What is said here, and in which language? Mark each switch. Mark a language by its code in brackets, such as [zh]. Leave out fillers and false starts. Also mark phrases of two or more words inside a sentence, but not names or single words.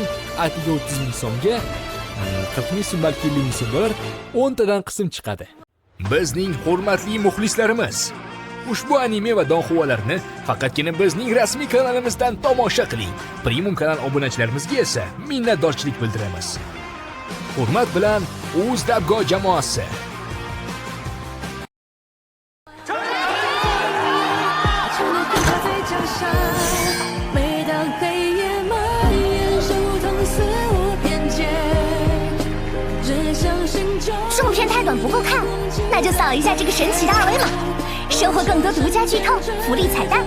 [uz] Atiga 30 ming so'mga 40 ming so'm, balki 50 ming so'm bo'lar, 10 tadan qism chiqadi. Bizning hurmatli muxlislarimiz, ushbu anime va donxuvalarni faqatgina bizning rasmiy kanalimizdan tomosha qiling. Premium kanal obunachilarimizga esa minnatdorchilik bildiramiz. Hurmat bilan UzDubGo jamoasi. [zh] 太短不够看，那就扫一下这个神奇的二维码，收获更多独家剧透、福利彩蛋。